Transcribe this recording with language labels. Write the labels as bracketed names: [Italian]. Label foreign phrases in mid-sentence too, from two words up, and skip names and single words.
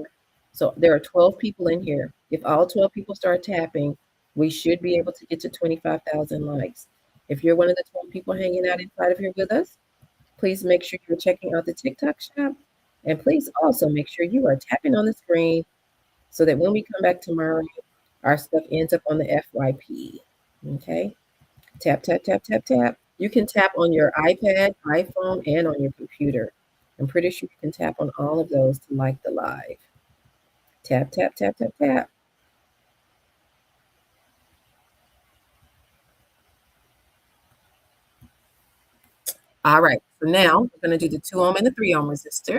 [English] So there are 12 people in here. If all 12 people start tapping, we should be able to get to 25,000 likes. If you're one of the 12 people hanging out inside of here with us, please make sure you're checking out the TikTok shop. And please also make sure you are tapping on the screen so that when we come back tomorrow, our stuff ends up on the FYP. Okay? Tap, tap, tap, tap, tap. You can tap on your iPad, iPhone, and on your computer. I'm pretty sure you can tap on all of those to like the live. Tap, tap, tap, tap, tap. All right, so now we're going to do the 2 ohm and the 3 ohm resistor.